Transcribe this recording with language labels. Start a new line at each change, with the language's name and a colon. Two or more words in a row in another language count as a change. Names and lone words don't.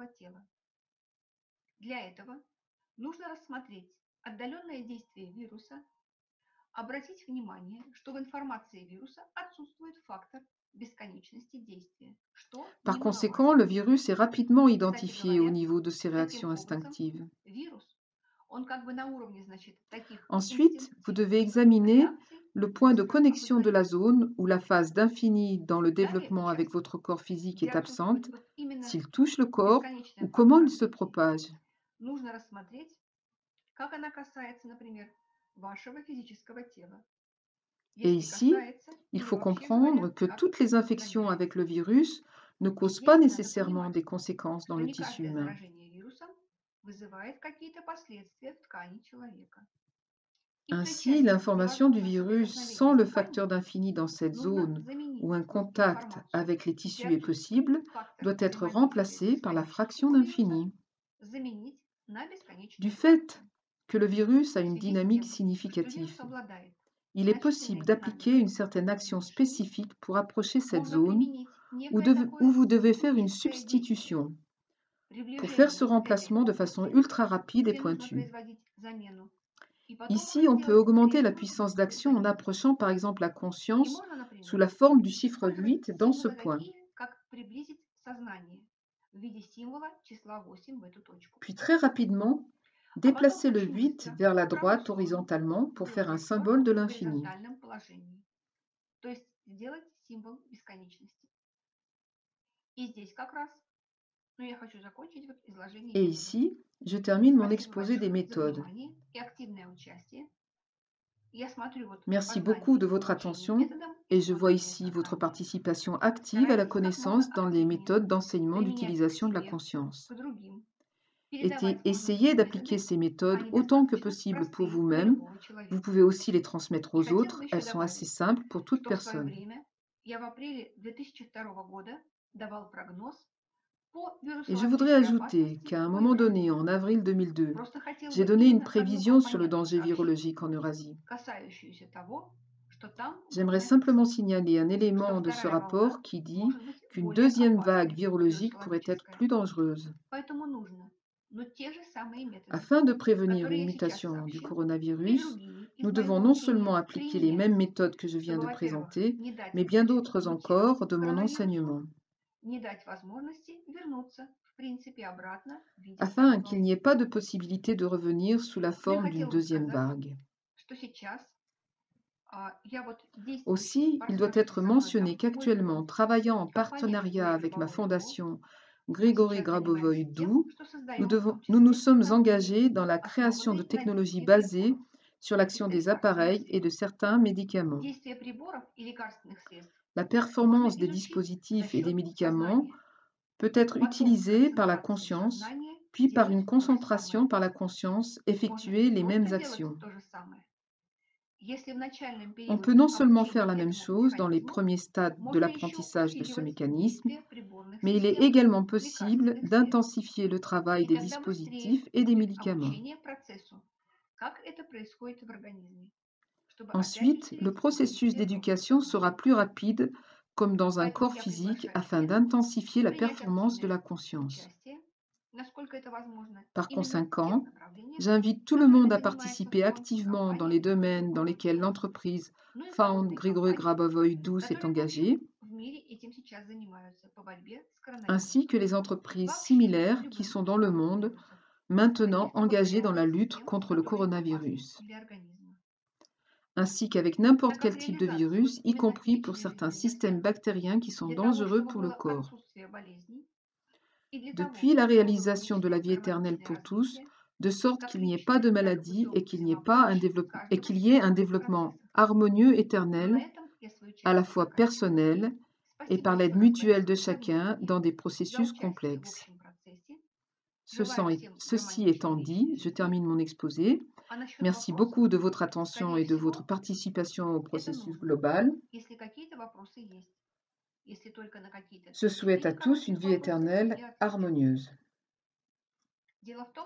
French: Par conséquent, le virus est rapidement identifié au niveau de ses réactions instinctives. Ensuite, vous devez examiner le point de connexion de la zone où la phase d'infini dans le
Russian: Далее
French: développement avec
Russian: участок,
French: votre corps physique
Russian: где
French: est
Russian: отсутствует
French: absente,
Russian: вот именно
French: s'il touche le corps
Russian: бесконечная
French: ou comment il
Russian: фаза,
French: se propage.
Russian: нужно рассмотреть, как она касается, например, вашего физического тела.
French: Et
Russian: Если
French: ici,
Russian: касается,
French: il
Russian: или
French: faut
Russian: вообще говоря,
French: comprendre que
Russian: как
French: toutes les infections
Russian: заменяет.
French: avec le virus ne
Russian: И
French: causent pas
Russian: здесь надо
French: nécessairement
Russian: понимать,
French: des conséquences dans
Russian: что
French: le
Russian: не
French: tissu
Russian: каждое
French: humain.
Russian: заражение вирусом вызывает какие-то последствия в ткани человека. И при
French: Ainsi,
Russian: части
French: l'information du
Russian: невозможного
French: virus
Russian: соприкосновения
French: sans
Russian: с
French: le
Russian: тканью
French: facteur d'infini dans cette
Russian: нужно
French: zone où
Russian: заменить
French: un
Russian: ту
French: contact
Russian: информацию,
French: avec les
Russian: где
French: tissus est
Russian: отсутствует
French: possible,
Russian: фактор
French: doit être
Russian: взаимодействия с
French: remplacé par la fraction
Russian: бесконечностью вируса,
French: d'infini.
Russian: заменить на
French: Du
Russian: бесконечную
French: fait
Russian: фракцию.
French: que le virus a
Russian: В
French: une
Russian: связи с
French: dynamique
Russian: тем, что
French: significative,
Russian: вирус обладает
French: il est possible
Russian: значительной
French: d'appliquer
Russian: динамикой
French: une certaine
Russian: в
French: action
Russian: отношении,
French: spécifique pour approcher cette
Russian: можно
French: zone
Russian: применить
French: où,
Russian: некое
French: où
Russian: такое
French: vous devez faire une
Russian: химическое действие,
French: substitution pour faire ce
Russian: приближение к этой
French: remplacement de façon
Russian: области,
French: ultra rapide et
Russian: где нужно
French: pointue.
Russian: производить замену, и потом
French: Ici,
Russian: уже
French: on peut
Russian: сделать
French: augmenter la
Russian: прежнему
French: puissance
Russian: свою
French: d'action en
Russian: замену.
French: approchant par exemple la
Russian: И
French: conscience
Russian: можно,
French: sous
Russian: например,
French: la forme du chiffre
Russian: использовать
French: 8 dans ce
Russian: символы
French: point.
Russian: такие, как приблизить сознание в виде символа числа 8 в эту точку.
French: Puis très rapidement,
Russian: А потом
French: déplacer le
Russian: очень
French: 8
Russian: быстро
French: vers la
Russian: в правую
French: droite
Russian: сторону
French: horizontalement pour faire un
Russian: сделать
French: symbole
Russian: форму
French: de
Russian: в
French: l'infini.
Russian: горизонтальном положении. То есть сделать символ бесконечности. И здесь как раз, ну я хочу закончить вот изложение
French: Et
Russian: методов.
French: ici, je termine mon
Russian: Спасибо
French: exposé des
Russian: большое за
French: méthodes.
Russian: внимание и активное участие. Я смотрю вот
French: Merci beaucoup
Russian: познание
French: de
Russian: и
French: votre
Russian: обучение
French: attention
Russian: методом,
French: et je vois
Russian: использование
French: ici votre
Russian: сознания.
French: participation active à la
Russian: Старайтесь как можно
French: connaissance dans les
Russian: активнее
French: méthodes d'enseignement
Russian: применять их к
French: d'utilisation de la
Russian: себе,
French: conscience.
Russian: к другим, передавать можно
French: Essayez
Russian: эти
French: d'appliquer
Russian: методы,
French: ces méthodes
Russian: они
French: autant que
Russian: достаточно
French: possible pour
Russian: простые для
French: vous-même.
Russian: любого
French: Vous
Russian: человека.
French: pouvez aussi les transmettre
Russian: И
French: aux
Russian: хотела бы
French: autres,
Russian: еще
French: elles sont assez
Russian: добавить,
French: simples pour toute
Russian: что в свое
French: personne.
Russian: время я в апреле 2002 года давал прогноз по
French: Et je voudrais
Russian: вирусологической
French: ajouter
Russian: опасности
French: qu'à un
Russian: по
French: moment
Russian: Евразии.
French: donné, en avril 2002,
Russian: Просто хотел
French: j'ai
Russian: бы
French: donné une
Russian: именно одну
French: prévision sur le
Russian: компоненту
French: danger
Russian: сообщить,
French: virologique en Eurasie.
Russian: касающуюся того, что там было
French: J'aimerais simplement
Russian: написано,
French: signaler un
Russian: что
French: élément de ce
Russian: вторая волна
French: rapport qui dit
Russian: может быть
French: qu'une
Russian: более
French: deuxième
Russian: опасной,
French: vague virologique pourrait être
Russian: вирусологическая.
French: plus dangereuse.
Russian: Поэтому нужно, но те же самые методы,
French: Afin de prévenir
Russian: которые
French: une
Russian: я сейчас
French: mutation du
Russian: сообщил, и
French: coronavirus,
Russian: другие из
French: nous devons
Russian: моего
French: non seulement
Russian: учения
French: appliquer les
Russian: применять,
French: mêmes méthodes que je viens
Russian: чтобы,
French: de
Russian: во-первых,
French: présenter,
Russian: не дать
French: mais bien
Russian: значит,
French: d'autres
Russian: мутировать
French: encore de mon
Russian: коронавирусу,
French: enseignement,
Russian: не дать возможности вернуться, в принципе, обратно в виде
French: afin
Russian: второй
French: qu'il n'y ait
Russian: волны.
French: pas de possibilité de revenir sous la
Russian: Но я
French: forme d'une
Russian: хотела бы
French: deuxième
Russian: сказать,
French: vague.
Russian: что сейчас я вот действующий
French: Aussi, il doit
Russian: партнерский
French: être
Russian: со мной
French: mentionné
Russian: там мой
French: qu'actuellement,
Russian: фонд,
French: travaillant en
Russian: компания
French: partenariat
Russian: Григория
French: avec ma
Russian: Гробовой ДУ,
French: fondation
Russian: мы
French: Grigory
Russian: сейчас
French: Grabovoy
Russian: занимаемся тем,
French: DOU,
Russian: что создаем в том
French: nous nous
Russian: числе
French: sommes
Russian: технологии,
French: engagés dans la création de
Russian: основанные на
French: technologies
Russian: действии
French: basées
Russian: приборов
French: sur
Russian: и
French: l'action des
Russian: лекарственных
French: appareils et de
Russian: средств.
French: certains médicaments.
Russian: Действие приборов и лекарственных средств
French: La
Russian: можно
French: performance des
Russian: изучить за
French: dispositifs et des
Russian: счет
French: médicaments
Russian: сознания.
French: peut être
Russian: Потом
French: utilisée par la
Russian: концентрацией
French: conscience,
Russian: сознания
French: puis par
Russian: делать
French: une
Russian: то же
French: concentration
Russian: самое.
French: par la conscience,
Russian: Можно
French: effectuer
Russian: не
French: les mêmes
Russian: только делать
French: actions.
Russian: то же самое. Если в начальном
French: On peut
Russian: периоде
French: non seulement faire
Russian: обучения
French: la même
Russian: этому
French: chose dans les
Russian: механизму,
French: premiers stades de
Russian: можно еще
French: l'apprentissage de ce
Russian: усиливать
French: mécanisme,
Russian: действие приборных
French: mais il est
Russian: систем,
French: également possible
Russian: лекарственных средств.
French: d'intensifier le travail
Russian: И
French: des
Russian: тогда быстрее
French: dispositifs et des
Russian: будет
French: médicaments.
Russian: обучение процессу, как это происходит в организме, чтобы опять
French: Ensuite, le
Russian: усилить
French: processus
Russian: действие общего
French: d'éducation sera
Russian: сознания.
French: plus rapide, comme dans un
Russian: Поэтому
French: corps
Russian: я
French: physique,
Russian: приглашаю
French: afin
Russian: всех
French: d'intensifier la
Russian: принять
French: performance de la
Russian: активное
French: conscience.
Russian: участие, насколько это возможно,
French: Par
Russian: именно в тех
French: conséquent,
Russian: направлениях,
French: j'invite tout le
Russian: которыми
French: monde à
Russian: занимается
French: participer
Russian: фонд,
French: activement dans
Russian: компания
French: les domaines dans
Russian: Григорий
French: lesquels
Russian: ДУ,
French: l'entreprise
Russian: ну и
French: Found
Russian: подобные
French: Grigory
Russian: компании,
French: Grabovoy DOU s'est
Russian: которые, в общем,
French: engagée,
Russian: в мире этим сейчас занимаются по борьбе с
French: ainsi que
Russian: коронавирусом.
French: les entreprises
Russian: Вообще
French: similaires qui
Russian: любым
French: sont dans le
Russian: типом
French: monde
Russian: вирусов,
French: maintenant
Russian: каких-то
French: engagées dans la
Russian: бактериальных
French: lutte
Russian: систем,
French: contre le
Russian: которые опасны
French: coronavirus,
Russian: для организма.
French: ainsi qu'avec n'importe
Russian: Так
French: quel
Russian: как
French: type de
Russian: реализация вот
French: virus, y
Russian: именно
French: compris pour
Russian: личной
French: certains
Russian: жизни для
French: systèmes
Russian: всех,
French: bactériens qui sont
Russian: для того,
French: dangereux
Russian: чтобы
French: pour le
Russian: было
French: corps.
Russian: отсутствие болезней, и для
French: Depuis
Russian: того,
French: la
Russian: чтобы было
French: réalisation de la
Russian: наличие
French: vie éternelle
Russian: гармоничное
French: pour tous,
Russian: развитие,
French: de sorte
Russian: как
French: qu'il n'y ait pas de
Russian: личное, так и
French: maladie
Russian: путем
French: et qu'il n'y ait pas un
Russian: взаимопомощи
French: développement et
Russian: каждого
French: qu'il y ait un
Russian: человека в
French: développement
Russian: процессах.
French: harmonieux,
Russian: На
French: éternel,
Russian: этом я свою
French: à la
Russian: часть
French: fois
Russian: заканчиваю.
French: personnel et
Russian: Спасибо
French: par l'aide
Russian: еще раз
French: mutuelle de
Russian: большое за
French: chacun
Russian: внимание,
French: dans des
Russian: за
French: processus
Russian: участие в
French: complexes.
Russian: общем процессе. Желаю всем
French: Ceci
Russian: гармоничной
French: étant dit,
Russian: личной
French: je
Russian: жизни.
French: termine mon exposé.
Russian: А насчет
French: Merci
Russian: вопросов,
French: beaucoup de votre attention
Russian: скорее
French: et de votre
Russian: всего,
French: participation au
Russian: это
French: processus
Russian: нужно,
French: global.
Russian: если какие-то вопросы есть. Если только на какие-то
French: Je souhaite
Russian: 3-4
French: à tous une
Russian: коротких
French: vie
Russian: вопроса
French: éternelle
Russian: я отвечу.
French: harmonieuse.
Russian: Дело в том,